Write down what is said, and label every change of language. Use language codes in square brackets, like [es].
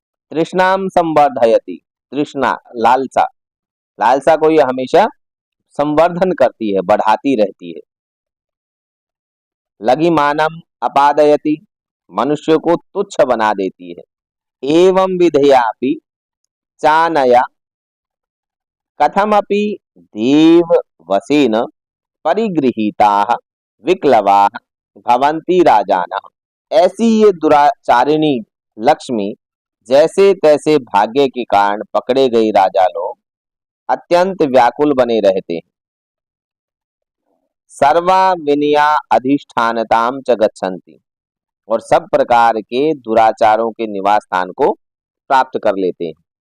[sa] तृष्णाम संवर्धयति, [hi] तृष्णा लालसा, लालसा को यह हमेशा संवर्धन करती है, बढ़ाती रहती है। [sa] लघिमानम अपादयति, [hi] मनुष्य को तुच्छ बना देती है। [sa] एवं विधयापि चानया कथमपि देव वसेन परिगृहीताः विक्लवाः भवन्ति राजानः। [hi] ऐसी ये दुराचारिणी लक्ष्मी जैसे तैसे भाग्य के कारण पकड़े गए राजा लोग अत्यंत व्याकुल बने रहते हैं। [sa] सर्वा विनया अधिष्ठानताम च गच्छन्ति, [hi] और सब प्रकार के दुराचारों के निवास स्थान को प्राप्त कर लेते हैं।